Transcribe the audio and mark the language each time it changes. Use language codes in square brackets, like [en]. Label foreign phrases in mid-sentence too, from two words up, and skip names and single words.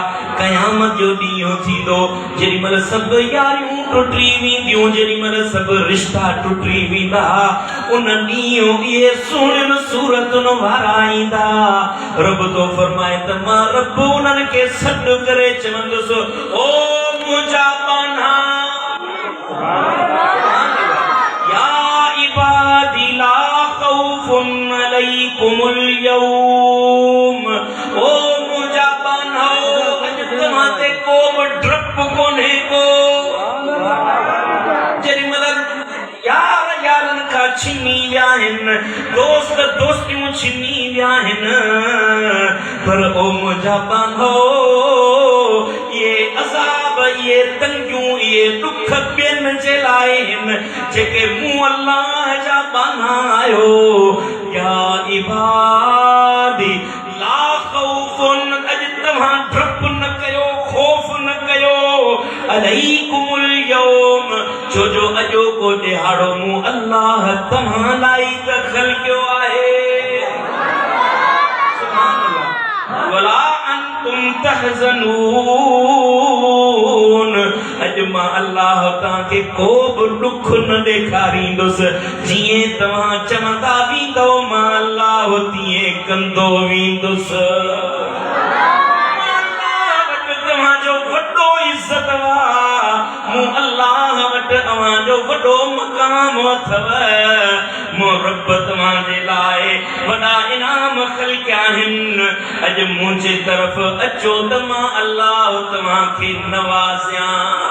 [sd] क़यामत जो ॾींहुं थींदो जेॾी महिल सभु यारियूं टुटी वेंदियूं, जेॾी महिल सभु रिश्ता टुटी वेंदा, उन ॾींहुं इहे सुहिणियुनि सूरतुनि वारा ईंदा। रब तो फरमाए त मां रब उन्हनि खे सॾु करे चवंदुसि ओ मुंहिंजा बाना [ar] يا عبادي لا خوف عليكم اليوم. [sd] ओ मुंहिंजा बाना तव्हां ते को बि डप कोन्हे को। जेॾी महिल यार यारनि खां छिनी विया आहिनि, दोस्त दोस्तियूं छिनी विया आहिनि, पर ओ मुंहिंजा बांधो ये अज़ाब, ये तंगियूं, ये दुख ॿियनि जे लाइ आहिनि जेके मूं अल्लाह जा बाना आहियो। [ar] يا عبادي لا خوف, [sd] अॼु तव्हां डप न कयो, खौफ न कयो, [ar] عليكم اليوم, [sd] छो जो अॼोको ॾिहाड़ो मूं अल्लाह तव्हां लाइ दख़ल कयो आहे। [ar] سبحان الله. ولا أنتم تحزنون [sd] अज मां अल्लाह तव्हांखे को बि दुख न ॾेखारींदुसि जीअं तव्हां चवंदा वेंदो मां अल्लाह तीअं कंदो वेंदुसि तव्हांजो वॾो इज़त मूं अल्लाह वटि तव्हांजो वॾो मक़ाम अथव मूं रब तव्हांजे लाइ वॾा इनाम ख़ल्क़िया आहिनि अॼु मुंहिंजे तरफ़ अचो त मां अल्लाह तव्हांखे नवाज़ियां